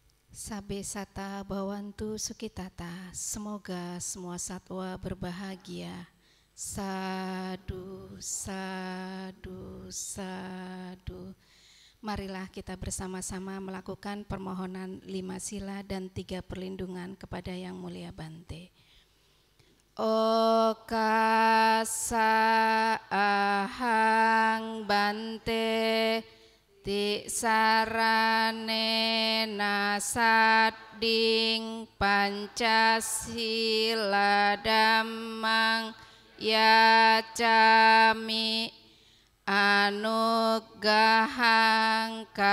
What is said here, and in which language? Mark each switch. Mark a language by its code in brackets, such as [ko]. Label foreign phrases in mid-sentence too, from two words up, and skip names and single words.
[pi] Sabe sata bawantu sukitata, [id] semoga semua satwa berbahagia. [pi] Sadu, sadu, sadu. [id] Marilah kita bersama-sama melakukan permohonan 5 sila dan 3 perlindungan kepada Yang Mulia Bante. [pi] Okasa ahang Bante ti sarane nasading Pancasila dhammang yacami anugahang